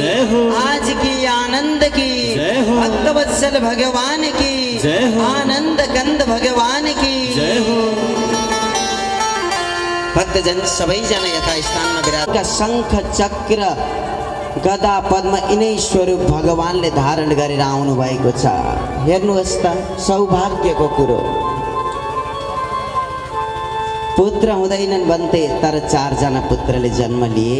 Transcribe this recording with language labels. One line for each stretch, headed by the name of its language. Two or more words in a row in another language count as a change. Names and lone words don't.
Hindi: हो। आज की आनंद की जय हो। भक्तवत्सल भगवान की जय हो। आनंद कंद भगवान की जय हो।
Nepali: भक्तजन सबैजना यथा स्थानमा विराज शङ्ख चक्र गदा पद्म यिनै स्वरूप भगवानले धारण गरेर आउनु भएको छ। हेर्नुहोस् त सौभाग्यको कुरो। पुत्र हुँदैनन् भन्थे तर 4 जना पुत्रले जन्म लिए।